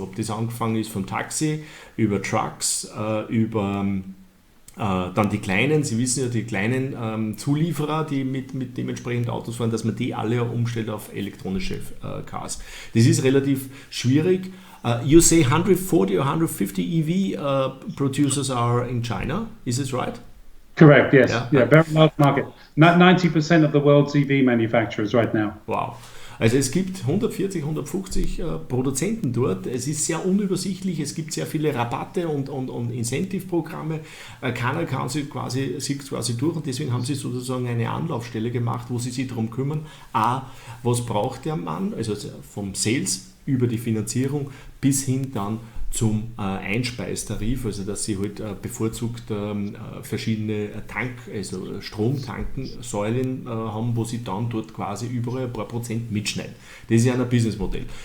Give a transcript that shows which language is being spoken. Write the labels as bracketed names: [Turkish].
[German] Ob das angefangen ist vom Taxi, über Trucks, über dann die kleinen, Sie wissen ja, die kleinen Zulieferer, die mit dementsprechend Autos fahren, dass man die alle umstellt auf elektronische Cars. Das ist relativ schwierig. [English] You say 140 or 150 EV producers are in China, is this right? Correct, yes. Yeah, very large market. 90% of the world's EV manufacturers right now. Wow. [German] Also es gibt 140, 150 Produzenten dort. Es ist sehr unübersichtlich, es gibt sehr viele Rabatte und Incentive-Programme. Keiner kann sich quasi durch, und deswegen haben sie sozusagen eine Anlaufstelle gemacht, wo sie sich darum kümmern, was braucht der Mann, also vom Sales über die Finanzierung bis hin dann zum Einspeistarif, also dass sie halt bevorzugt verschiedene also Stromtankensäulen haben, wo sie dann dort quasi überall ein paar Prozent mitschneiden. Das ist ja ein Businessmodell.